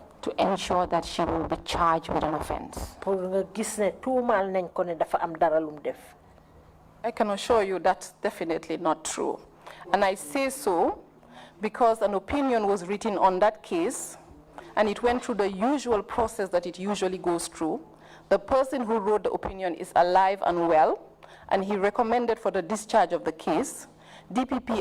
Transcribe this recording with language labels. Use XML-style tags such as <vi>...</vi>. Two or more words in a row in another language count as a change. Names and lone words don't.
<en>to ensure that she will be charged with an offense.</en> <wo>pour nga gis ne tuumaal nañ ko ne dafa am dara lum def</wo> <en>I can assure you that's definitely not true. And I say so because an opinion was written on that case and it went through the usual process that it usually goes through. The person who wrote the opinion is alive and well, and he recommended for the discharge of the case.</en>